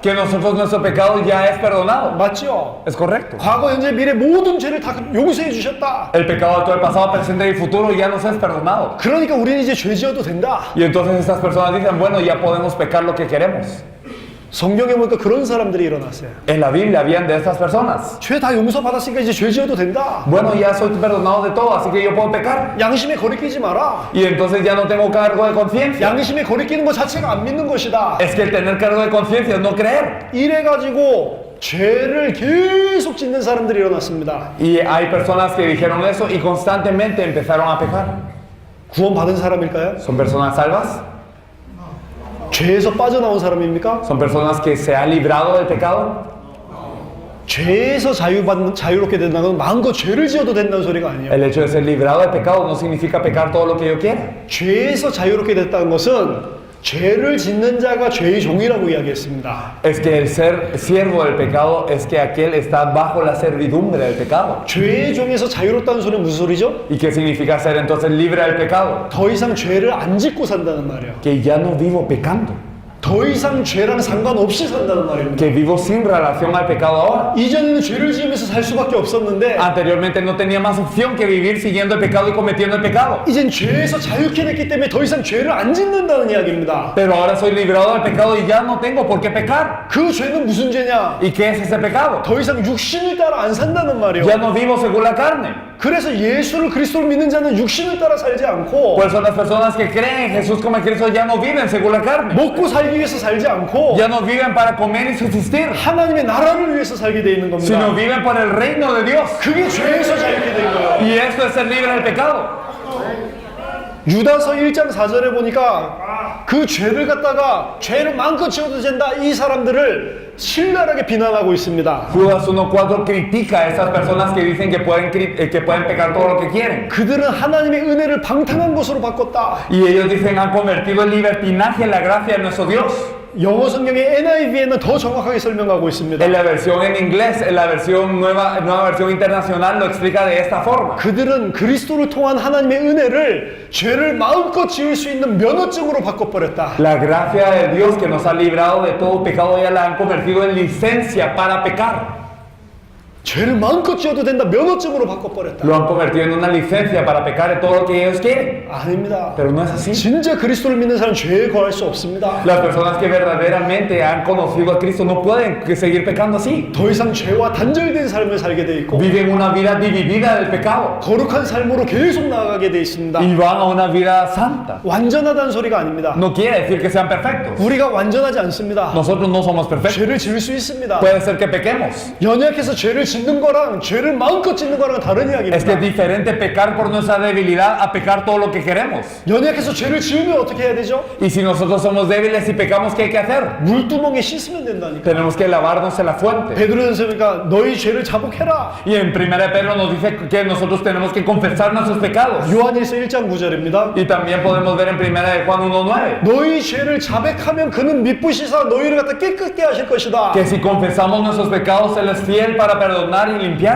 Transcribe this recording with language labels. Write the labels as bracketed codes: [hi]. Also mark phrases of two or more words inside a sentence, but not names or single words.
[es] que nosotros nuestro pecado ya es perdonado. [ko] 맞죠? [es] ¿Es correcto? [ko] 과거, 현재, 미래 모든 죄를 다 용서해 주셨다. [es] El pecado actual, pasado, presente y futuro ya nos es perdonado. [ko] 그러니까 우리는 이제 죄 지어도 된다. [es] Y entonces estas personas dicen, bueno, ya podemos pecar lo que queremos. [ko] 성경에 보니까 그런 사람들이 일어났어요. [es] En la Biblia habían de estas personas. [ko] 죄 다 용서받았으니까 이제 죄 지어도 된다. [es] Bueno, ya soy perdonado de todo, así que yo puedo pecar. [ko] 양심에 거리끼지 마라. [es] Y entonces ya no tengo cargo de conciencia. [ko] 양심에 거리끼는 것 자체가 안 믿는 것이다. [es] Es que el tener cargo de conciencia es no creer. [ko] 이래가지고 죄를 계속 짓는 사람들이 일어났습니다. [es] Y hay personas que dijeron eso y constantemente empezaron a pecar. [ko] 구원받은 사람일까요? [es] ¿Son personas salvas? [ko] 죄에서 빠져나온 사람입니까? [es] ¿Son personas que se han librado del pecado? [ko] 죄에서 자유롭게 된다는 건 마음껏 죄를 지어도 된다는 소리가 아니에요. [es] El hecho de ser librado del pecado no significa pecar todo lo que yo quiera. [ko] 죄에서 자유롭게 됐다는 것은 죄를 짓는 자가 죄의 종이라고 이야기했습니다. [es] Es que el ser siervo del pecado es que aquel está bajo la servidumbre del pecado. [ko] 죄의 종에서 자유롭다는 소리는 무슨 소리죠? [es] ¿Y qué significa ser entonces libre del pecado? [ko] 더 이상 죄를 안 짓고 산다는 말이에요. [es] Que ya no vivo pecando. [ko] 더 이상 죄랑 상관없이 산다는 말입니다. [es] Que vivo sin relación al pecado ahora. [ko] 이전에는 죄를 지으면서 살 수밖에 없었는데 [es] Anteriormente no tenía más opción que vivir siguiendo el pecado y cometiendo el pecado. [ko] 이젠 죄에서 자유케 됐기 때문에 더 이상 죄를 안 짓는다는 이야기입니다. [es] Pero ahora soy librado del pecado y ya no tengo por qué pecar. [ko] 그 죄는 무슨 죄냐? [es] ¿Y qué es ese pecado? [ko] 더 이상 육신을 따라 안 산다는 말이에요. [es] Ya no vivo según la carne. [ko] 그래서 예수를 그리스도를 믿는 자는 육신을 따라 살지 않고 [es] Por eso las personas que creen en Jesús como en Cristo ya no viven según la carne. [ko] 먹고 살기 위해서 살지 않고 [es] Ya no viven para comer y subsistir, [ko] 하나님의 나라를 위해서 살게 돼 있는 겁니다. [es] sino viven por el reino de Dios. [ko] 그게 죄에서 자유케 된 거예요. [es] Y esto es ser libre del pecado. [ko] 유다서 1장 4절에 보니까 그 죄를 갖다가 죄를 마음껏 지어도 된다 이 사람들을 신랄하게 비난하고 있습니다. [es] Judas 1:4 critica a esas personas que dicen que pueden pecar todo lo que quieren. [ko] 그들은 하나님의 은혜를 방탕한 것으로 바꿨다. [es] Y ellos dicen han convertido el libertinaje en la gracia de nuestro Dios. [ko] 영어 성경의 NIV에는 더 정확하게 설명하고 있습니다. [es] En la versión en inglés, en la versión nueva versión internacional lo explica de esta forma. [ko] 그들은 그리스도를 통한 하나님의 은혜를 죄를 마음껏 지을 수 있는 면허증으로 바꿔버렸다. [es] La gracia de Dios que nos ha librado de todo pecado ya la han convertido en licencia para pecar. [ko] 죄를 마음껏 지어도 된다 면허증으로 바꿔버렸다. [es] Lo han convertido en una licencia para pecar de todo lo que ellos quieren. [ko] 아닙니다. [es] Pero no es así. [ko] 진짜 그리스도를 믿는 사람은 죄에 거할 수 없습니다. [es] Las personas que verdaderamente han conocido a Cristo no pueden seguir pecando así. [ko] 더 이상 죄와 단절된 삶을 살게 돼 있고 [es] Viven una vida dividida del pecado [ko] 거룩한 삶으로 계속 나아가게 돼 있습니다. [es] y van a una vida santa. [ko] 완전하다는 소리가 아닙니다. [es] No quiere decir que sean perfectos. [ko] 우리가 완전하지 않습니다. [es] Nosotros no somos perfectos. [ko] 죄를 지을 수 있습니다. [es] Puede ser que pequemos. [ko] 연약해서 죄를 짓는 거랑 죄를 마음껏 짓는 거랑 다른 [es] Es que es [ko] 이야기입니다. [es] diferente pecar por nuestra debilidad a pecar todo lo que queremos. [ko] 연약해서 죄를 지으면 어떻게 해야 되죠? [es] Y si nosotros somos débiles y pecamos, ¿qué hay que hacer? [ko] 물두멍에 씻으면 된다니까. [es] Tenemos que lavarnos en la fuente. [ko] 베드로전서니까 너희 죄를 자복해라. [es] Y en 1 Pedro nos dice que nosotros tenemos que confesar nuestros pecados. [ko] 요한일서 1장 9절입니다. [es] Y también podemos ver en 1 de Juan 1:9 [ko] 너희 죄를 자백하면 그는 미쁘시사 너희를 갖다 깨끗게 하실 것이다. [es] que si confesamos nuestros pecados, Él es fiel para perdonar y limpiarnos.